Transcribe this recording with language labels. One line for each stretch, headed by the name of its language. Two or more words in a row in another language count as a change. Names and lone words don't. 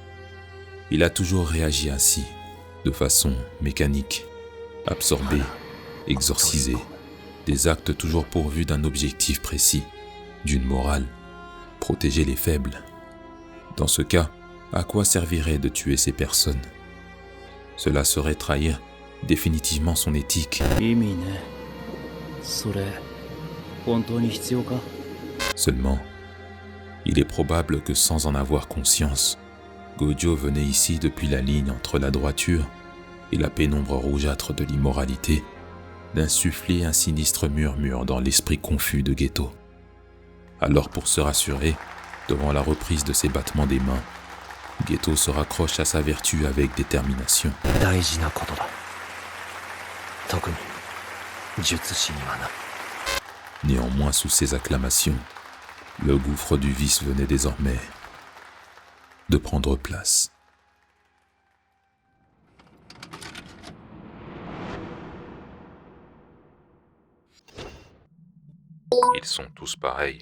French: Il a toujours réagi ainsi, de façon mécanique, absorbé exorciser, des actes toujours pourvus d'un objectif précis, d'une morale, protéger les faibles. Dans ce cas, à quoi servirait de tuer ces personnes? Cela serait trahir définitivement son éthique.
Japanese: 意味ね。それ、本当に必要か？
French: Seulement, il est probable que sans en avoir conscience, Gojo venait ici depuis la ligne entre la droiture et la pénombre rougeâtre de l'immoralité, d'insuffler un sinistre murmure dans l'esprit confus de Geto. Alors pour se rassurer, devant la reprise de ses battements des mains, Geto se raccroche à sa vertu avec détermination.
Japanese: 大事なことだ。特に術師にはな。
French: Néanmoins, sous ces acclamations, le gouffre du vice venait désormais de prendre place. Ils sont tous pareils.